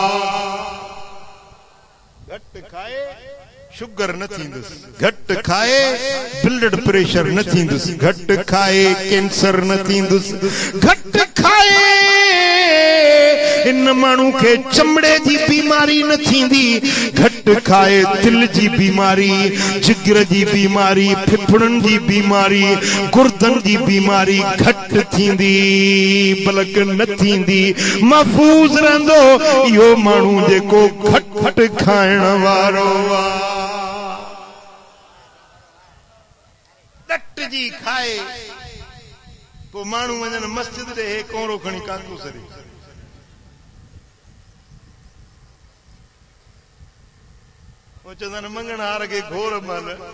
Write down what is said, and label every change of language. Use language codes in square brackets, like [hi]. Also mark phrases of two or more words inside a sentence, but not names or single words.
[sd] घटि खाए शुगर न थींदुसि घटि खाए ब्लड प्रेशर न थींदुसि घटि खाए कैंसर न थींदुसि घटि खाए इन माण्हू खे चमड़े जी बीमारी न थींदी घटि खाए दिल जी बीमारी जिगर जी बीमारी फिफड़नि जी बीमारी गुर्दनि जी बीमारी घटि थींदी बल्कि न थींदी महफूज़ रहंदो इहो माण्हू जेको घटि खाइण वारो आहे डट जी खाए पोइ माण्हू वञनि मस्जिद ॾे हे कोरो खणी काकूस ॾे चवंदा मंगण हार खे घोर मल